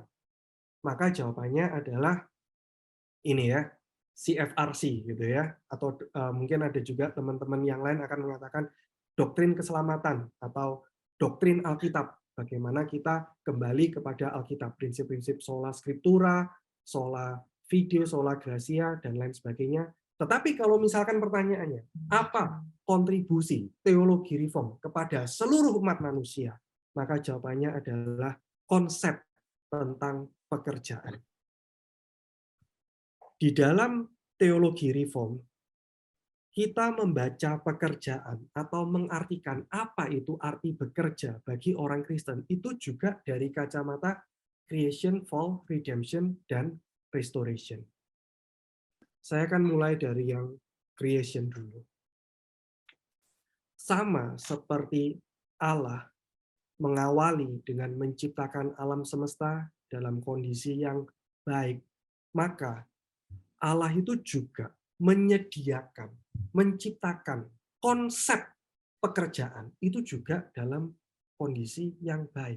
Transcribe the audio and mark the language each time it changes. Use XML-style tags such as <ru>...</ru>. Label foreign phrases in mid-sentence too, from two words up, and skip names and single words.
<id>Maka jawabannya adalah ini ya, CFRC gitu ya, atau mungkin ada juga teman-teman yang lain akan mengatakan doktrin keselamatan atau doktrin Alkitab. Bagaimana kita kembali kepada Alkitab, prinsip-prinsip</id> <la>sola scriptura, sola fide, sola gratia,</la> <id>dan lain sebagainya. Tetapi kalau misalkan pertanyaannya, apa kontribusi teologi reform kepada seluruh umat manusia? Maka jawabannya adalah konsep tentang pekerjaan. Di dalam teologi reform, kita membaca pekerjaan atau mengartikan apa itu arti bekerja bagi orang Kristen, itu juga dari kacamata</id> <en>creation, fall, redemption,</en> <id>dan restoration. Saya akan mulai dari yang creation dulu. Sama seperti Allah mengawali dengan menciptakan alam semesta dalam kondisi yang baik, maka Allah itu juga menyediakan, menciptakan konsep pekerjaan itu juga dalam kondisi yang baik.</id>